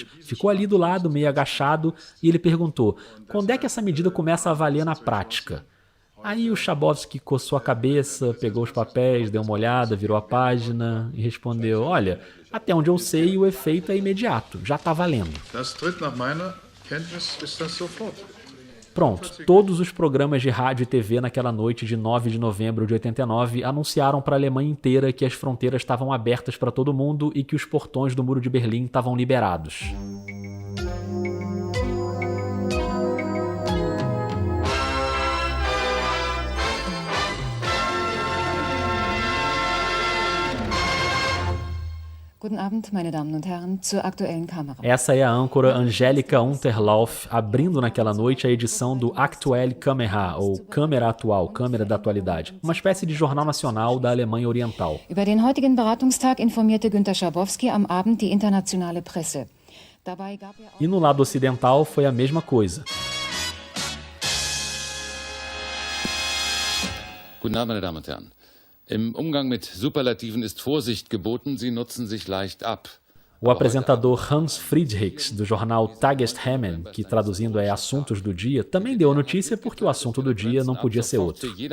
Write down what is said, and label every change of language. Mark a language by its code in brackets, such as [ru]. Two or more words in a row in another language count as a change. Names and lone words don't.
[pt] Ficou ali do lado, meio agachado, e ele perguntou: quando é que essa medida começa a valer na prática? Aí o Schabowski coçou a cabeça, pegou os papéis, deu uma olhada, virou a página e respondeu: olha, até onde eu sei, o efeito é imediato, já está valendo. [de] Das tritt nach meiner Kenntnis ist das sofort. [pt] Pronto, todos os programas de rádio e TV naquela noite de 9 de novembro de 89 anunciaram para a Alemanha inteira que as fronteiras estavam abertas para todo mundo e que os portões do Muro de Berlim estavam liberados. [de] Guten Abend, meine Damen und Herren, zur aktuellen Kamera. [pt] Essa é a âncora Angélica Unterlauf, abrindo naquela noite a edição do Aktuelle Kamera, ou Câmera Atual, Câmera da Atualidade, uma espécie de jornal nacional da Alemanha Oriental. [de] Über den heutigen Beratungstag informierte Günter Schabowski am Abend die internationale Presse. Dabei gab [pt] E no lado ocidental foi a mesma coisa. [de] Guten Abend, meine Damen und Herren. Im Umgang mit Superlativen ist Vorsicht geboten, sie nutzen sich leicht ab. [pt] O apresentador Hans Friedrichs, do jornal Tagesthemen, que traduzindo é Assuntos do Dia, também deu a notícia porque o assunto do dia não podia ser outro.